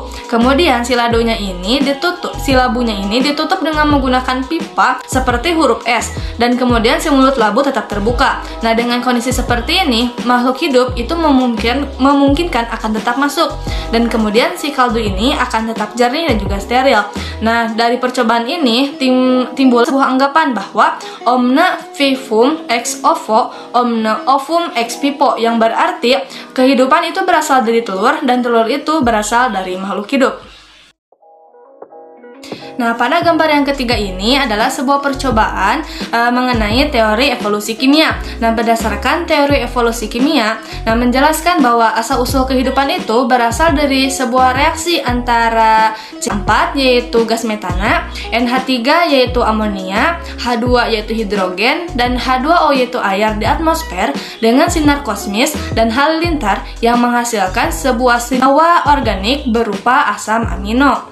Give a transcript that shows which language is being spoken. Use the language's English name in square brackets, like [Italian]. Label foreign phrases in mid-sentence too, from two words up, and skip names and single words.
[Indonesian] Kemudian si labunya ini ditutup dengan menggunakan pipa seperti huruf S dan kemudian si mulut labu tetap terbuka. Nah, dengan kondisi seperti ini, makhluk hidup itu memungkinkan akan tetap masuk dan kemudian si kaldu ini akan tetap jernih dan juga steril. Nah, dari percobaan ini timbul sebuah anggapan bahwa [Latin] omne vivum ex ovo, omne ovum ex vivo, [Indonesian] yang berarti kehidupan itu berasal dari telur dan telur itu berasal dari makhluk hidup. Nah, pada gambar yang ketiga ini adalah sebuah percobaan mengenai teori evolusi kimia. Nah, berdasarkan teori evolusi kimia, menjelaskan bahwa asal-usul kehidupan itu berasal dari sebuah reaksi antara C4 yaitu gas metana, NH3 yaitu amonia, H2 yaitu hidrogen, dan H2O yaitu air di atmosfer dengan sinar kosmis dan halilintar yang menghasilkan sebuah senyawa organik berupa asam amino.